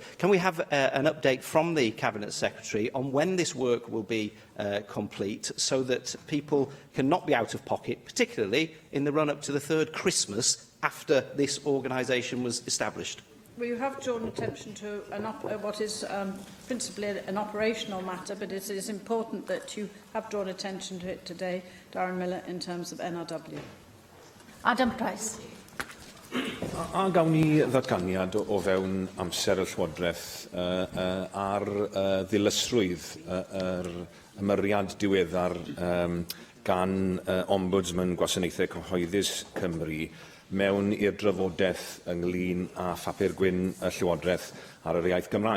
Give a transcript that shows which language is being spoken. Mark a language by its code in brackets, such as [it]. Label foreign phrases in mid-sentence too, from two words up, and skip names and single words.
[en] Can we have an update from the Cabinet Secretary on when this work will be complete, so that people can not be out of pocket, particularly in the run-up to the third Christmas after this organisation was established? We have drawn attention to what is principally an operational matter, but it is important that you have drawn attention to it today, Darren Miller, in terms of NRW. Adam Price. [cy] A gawn ni ddatganiad o fewn amser y Llywodraeth ar ddilysrwydd yr ymyriad diweddar gan Ombudsman Gwasanaethau Cyhoeddus Cymru mewn i'r drafodaeth ynglŷn â phapur gwyn y Llywodraeth ar yr iaith Gymraeg.